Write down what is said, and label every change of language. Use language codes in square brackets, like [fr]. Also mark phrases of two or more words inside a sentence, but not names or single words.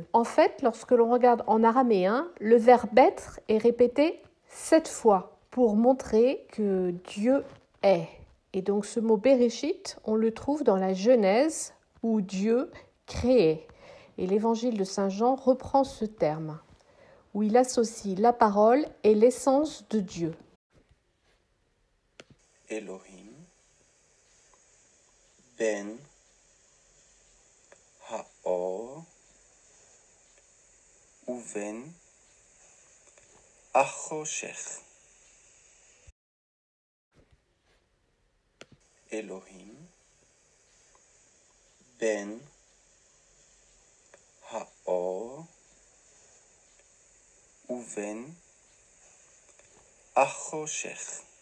[fr] En fait, lorsque l'on regarde en araméen, le verbe être est répété 7 fois pour montrer que Dieu est. Et donc ce mot Bereshit, on le trouve dans la Genèse où Dieu créait. Et l'évangile de Saint Jean reprend ce terme, où il associe la parole et l'essence de Dieu. [he] אלוהים. בין. האור. ובין. החושך. אלוהים בין האור ובין החושך.